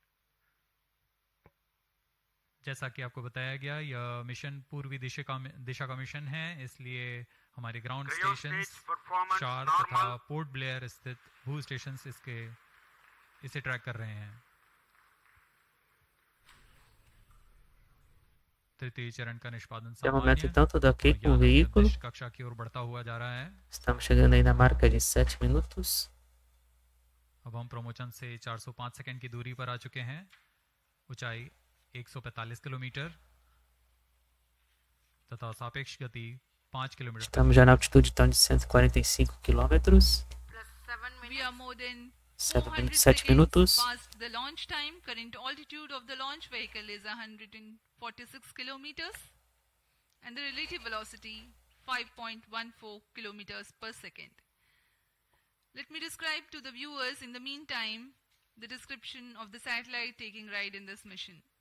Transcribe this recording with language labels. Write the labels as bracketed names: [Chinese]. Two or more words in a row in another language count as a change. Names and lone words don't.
[Hindi] जैसा कि आपको बताया गया, यह मिशन पूर्वी दिशा का मिशन है, इसलिए हमारे [English] ground stations [Hindi] शार तथा पोर्ट ब्लेयर स्थित भू स्टेशंस इसे ट्रैक कर रहे हैं। तृतीय चरण का निष्पादन [Italian] Abbiamo aumentato [Hindi] सामान्य [Portuguese] tanto daqui com o veículo. [Hindi] कक्षा की ओर बढ़ता हुआ जा रहा है। [Portuguese] Estamos chegando aí na marca de 7 minutos. [Hindi] अब हम प्रमोशन से 405 सेकंड की दूरी पर आ चुके हैं। ऊंचाई 145 किलोमीटर तथा सापेक्ष गति 5 किलोमीटर। [Portuguese] Estamos já na altitude então de 145 quilômetros. [English] plus 7 We minutes. are more than 7 400 seconds minutos. past the launch time. Current altitude of the launch vehicle is 146 kilometers and the relative velocity 5.14 kilometers per second. Let me describe to the viewers in the meantime the description of the satellite taking ride in this mission.